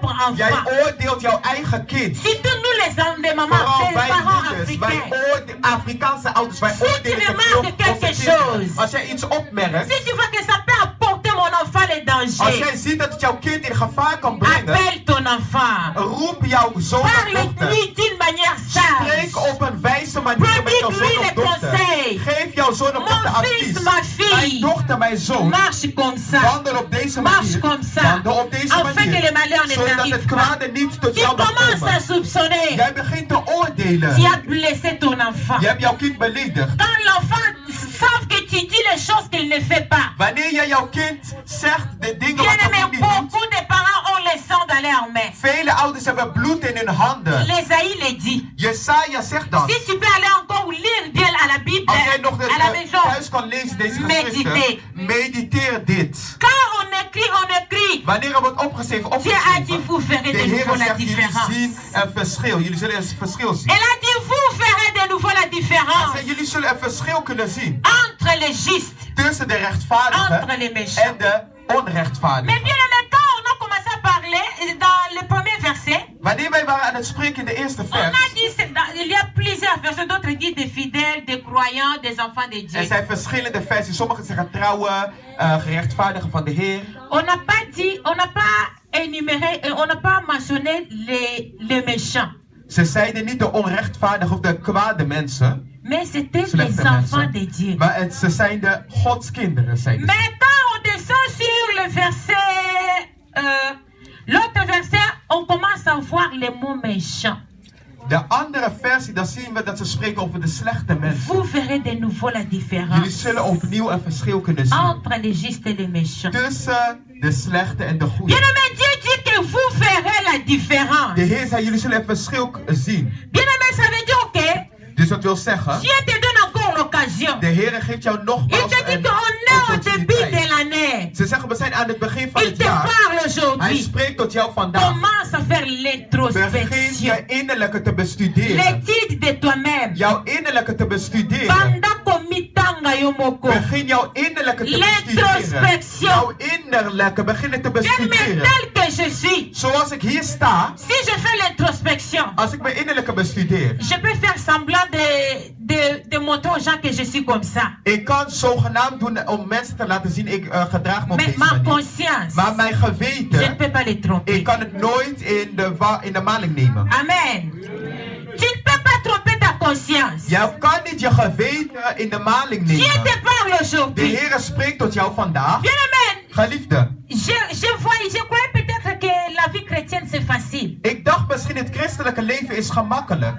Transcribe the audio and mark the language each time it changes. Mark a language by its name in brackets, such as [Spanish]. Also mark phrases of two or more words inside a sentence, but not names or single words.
[Dutch] Jij [French] enfant. [Dutch] oordeelt jouw eigen kind. [French] Surtout nous les mamans, [Dutch] Vooral [French] les [Dutch] wij [French] parents [Dutch] moeders, wij [French] africains. [Dutch] Afrikaanse ouders, wij [French] Si tu [Dutch] oordelen te [French] remarques [Dutch] veel onze [French] quelque [Dutch] kinderen. [French] chose. [Dutch] Als jij iets opmerkt, [French] Si tu vois que ça peut apporter mon enfant les [Dutch] als [French] dangers, [Dutch] jij ziet dat het jouw kind in gevaar kan brengen, [French] appelle ton enfant. [Dutch] roep jouw zoon of dochter. [French] Parle-lui d'une manière sage. [Dutch] Spreek op een wijze manier met jouw zoon of dochter. Geef jouw zoon of dochter [French] Mon fils, [Dutch] advies. [French] ma [Dutch] Mijn [French] fille, [Dutch] dochter, mijn zoon, [French] marche comme ça. [Dutch] wandel op deze [French] Marche [Dutch] manier. [French] comme ça. [Dutch] Wandel op deze [French] Afin que [Dutch] manier. [French] les malheurs ne [Dutch] Zodat het [French] t'arrivent pas. [Dutch] kwade niet tot [French] Tu [Dutch] jou mag [French] commences à [Dutch] komen. [French] soupçonner. [Dutch] Jij begint te oordelen. [French] Tu as blessé ton enfant. [Dutch] Je hebt jouw kind beledigd. [French] Quand l'enfant savent que tu dis les choses qu'il ne fait pas. [Dutch] Wanneer jij jouw kind zegt de dingen [French] Bien [Dutch] wat [French] aimé, [Dutch] hij niet doet. [French] beaucoup de parents ont le sang dans leurs mains. [Dutch] Vele ouders hebben bloed in hun handen. [French] L'Ésaïe le dit. [Dutch] Jesaja zegt dat. [French] Si tu peux aller encore lire bien à la Bible, [Dutch] Als jij nog [French] à la maison, [Dutch] thuis kan lezen deze Mediteer. geschriften, mediteer dit. [French] quand on écrit, [Dutch] Wanneer er wordt opgeschreven, [French] Dieu a dit, vous [Dutch] de [French] verrez de [Dutch] Heer [French] nouveau la [Dutch] zegt, jullie [French] différence. [Dutch] zien een verschil. Jullie zullen een verschil zien. [French] Elle a dit, vous verrez de nouveau la [Dutch] Hij [French] différence [Dutch] zegt, jullie zullen een verschil kunnen zien [French] entre les justes, [Dutch] tussen de rechtvaardigen [French] entre les méchants. [Dutch] en de [French] Mais [Dutch] onrechtvaardigen. [French] bien aimé, quand on a commencé à parler dans le premier verset, [Dutch] Wanneer wij waren aan het spreken in de eerste [French] on a [Dutch] vers, [French] dit, il y a plusieurs versets, d'autres disent des fidèles, des croyants, des enfants de [Dutch] er [French] Dieu. [Dutch] zijn verschillende versies. Sommigen zeggen trouwe, gerechtvaardigen van de Heer. [French] On n'a pas dit, on n'a pas énuméré, on n'a pas mentionné les méchants. [Dutch] Ze zeiden niet de onrechtvaardigen of de kwade mensen, [French] Mais c'était [Dutch] slechte [French] les enfants [Dutch] mensen, [French] de Dieu. [Dutch] maar ze zijn de godskinderen. Zijn ze. [French] Mais quand on descend sur le verset, l'autre verset, on commence à voir les mots méchants. [Dutch] De andere versie, dan zien we dat ze spreken over de slechte mensen. [French] Vous verrez de nouveau la [Dutch] Jullie [French] différence [Dutch] zullen opnieuw een verschil kunnen zien [French] entre les justes et les méchants. [Dutch] tussen de slechte en de [French] Bien [Dutch] goede. [French] aimé, Dieu dit que vous verrez la différence. [Dutch] De Heer zei, jullie zullen een verschil zien. [French] Bien aimé, ça veut dire que [Dutch] Dus dat wil zeggen, [French] Dieu te donne encore l'occasion. [Dutch] de Heer geeft jou [French] Il [Dutch] nogmaals [French] te dit [Dutch] een [French] qu'on est au début de [Dutch] opportuniteit. [French] l'année. [Dutch] Ze zeggen, we zijn aan het begin van [French] Il [Dutch] het [French] te [Dutch] jaar. [French] parle [Dutch] Hij [French] aujourd'hui. [Dutch] spreekt tot jou vandaag. [French] Commence à faire [Dutch] Begin [French] l'introspection. [Dutch] je innerlijke te bestuderen. [French] L'étude de toi-même. [Dutch] Jouw innerlijke te bestuderen. [Lingala] Banda komitanga yomoko. [Dutch] Begin jouw innerlijke te bestuderen. [French] L'introspection. [Dutch] Jouw innerlijke beginnen te [French] Bien aimé, [Dutch] bestuderen. [French] tel que je suis. [Dutch] Zoals ik hier sta, [French] Si je fais l'introspection, [Dutch] als ik mijn innerlijke bestudeer. [French] je peux faire semblant de montrer aux gens que je suis comme ça. [Dutch] Ik kan zogenaamd doen om mensen te laten zien, ik gedraag me op [French] Mais [Dutch] deze [French] ma [Dutch] manier. [French] conscience, [Dutch] Maar mijn [French] je ne [Dutch] geweten, [French] peux pas les tromper. [Dutch] ik kan het nooit in de maling nemen. [French] Amen. Tu ne peux pas tromper ta conscience. [Dutch] Je kan niet je geweten in de maling [French] Dieu [Dutch] nemen. [French] te parle [Dutch] De [French] aujourd'hui. [Dutch] Heer spreekt tot jou vandaag. [French] Bien aimé, [Dutch] Geliefde, [French] je croyais peut-être que la vie chrétienne c'est facile. [Dutch] ik dacht misschien het christelijke leven is gemakkelijk.